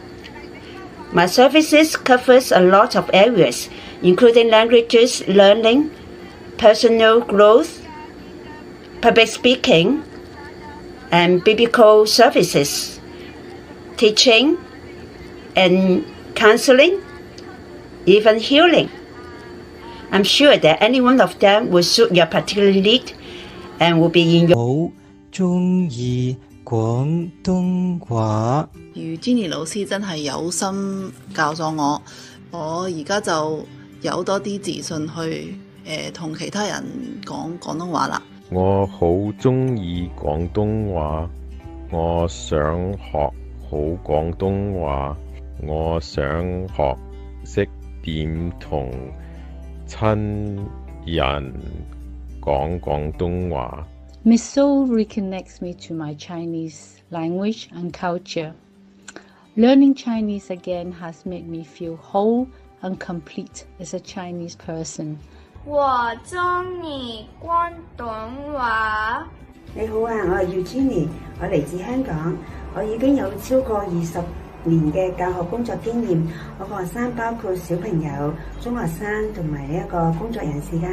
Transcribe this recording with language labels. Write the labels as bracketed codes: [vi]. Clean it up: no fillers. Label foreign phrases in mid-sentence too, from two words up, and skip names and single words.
[en] My services covers a lot of areas, including languages learning, personal growth, public speaking, and biblical services, teaching, and counseling, even healing. I'm sure that any one of them will suit your particular need and will be in your... [yue] 好鍾意廣東話。如 Jenny 老師真係有心教咗我，我而家就有多啲自信去同其他人講廣東話啦。我好鍾意廣東話，我想學好廣東話，我想學識點同親人講廣東話。 [en] Miss So reconnects me to my Chinese language and culture. Learning Chinese again has made me feel whole and complete as a Chinese person. [yue] 我鍾意廣東話。你好啊，我係Eugenie，我嚟自香港，我已經有超過20年嘅教學工作經驗。我嘅學生包括小朋友、中學生同埋呢一個工作人士㗎。